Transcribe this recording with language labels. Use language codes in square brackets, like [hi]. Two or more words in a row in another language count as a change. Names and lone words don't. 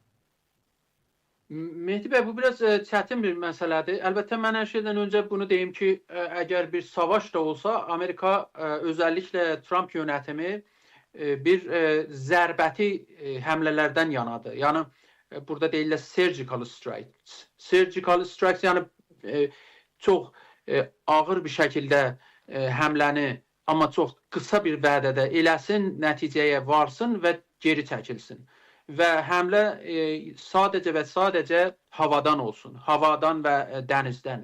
[az] Mehdi bəy, bu biraz çətin bir məsələdir. Əlbəttə, mən hər şeydən öncə bunu deyim ki, əgər bir savaş da olsa, Amerika, özəlliklə Trump yönətimi bir zərbəti həmlələrdən yanadır. Yəni, burada deyirlər [en] surgical strikes. Surgical strikes, [az] yəni çox ağır bir şəkildə həmləni, amma çox qısa bir vədədə eləsin, nəticəyə varsın və geri çəkilsin. Və həmlə sadəcə və sadəcə havadan olsun. Havadan və dənizdən.